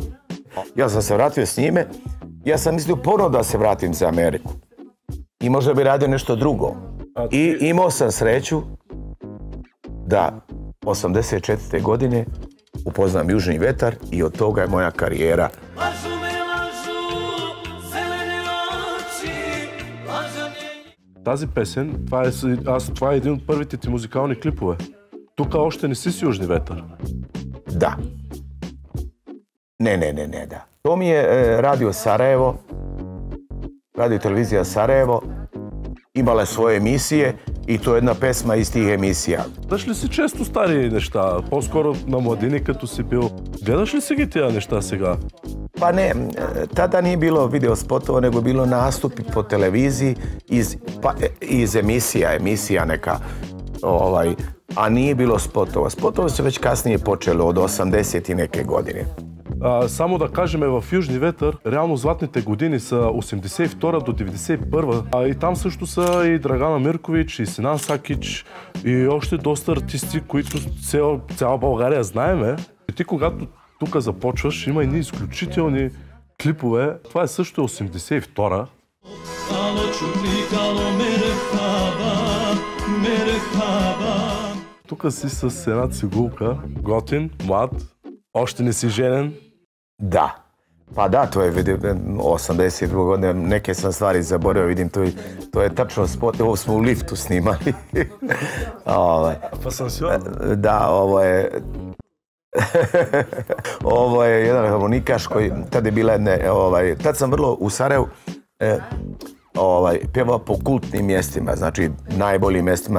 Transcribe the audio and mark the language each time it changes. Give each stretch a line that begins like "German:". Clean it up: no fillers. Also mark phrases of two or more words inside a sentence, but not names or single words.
Serbian: Ja sam se vratio s njime. Ja sam mislio ponovno da se vratim za Ameriku. I možda bi radio nešto drugo. I imao sam sreću da 84. godine upoznam Južni vetar i od toga je moja karijera.
Bulgarian: Тази песен, това е един от първите ти музикални клипове. Тук още не си Южни ветър.
Serbian: Da. Ne, da. To mi je Radio Sarajevo, radio i televizija Sarajevo, imala je svoje emisije i to je jedna pesma iz tih emisija.
Bulgarian: Гледаш ли си често стари неща? По-скоро на младини като си бил. Гледаш ли си ги тия неща сега?
Serbian: Pa ne, tada nije bilo video spotova, nego bilo nastupi po televiziji iz emisija neka, a nije bilo spotova. Spotovi su već kasnije počeli od 80 i neke godine.
Bulgarian: Само да кажем, в Южни ветър, реално златните години са 82 до 91. И там също са и Драгана Миркович, и Синан Сакич, и още доста артисти, които цяла България знаеме. И ти, когато тук започваш, има едни изключителни клипове. Това е също 82-а. Тук си с една цигулка, готин, млад, още не си женен.
Serbian: Da. Pa da, to je 82 godine, neke sam stvari zaboravio, vidim, to je tačno spot, ovo smo u liftu snimali. Da, ovo je jedan harmonikaš koji, tad je bila tad sam vrlo u Sarajevu pjevao po kultnim mjestima, znači najboljim mjestima.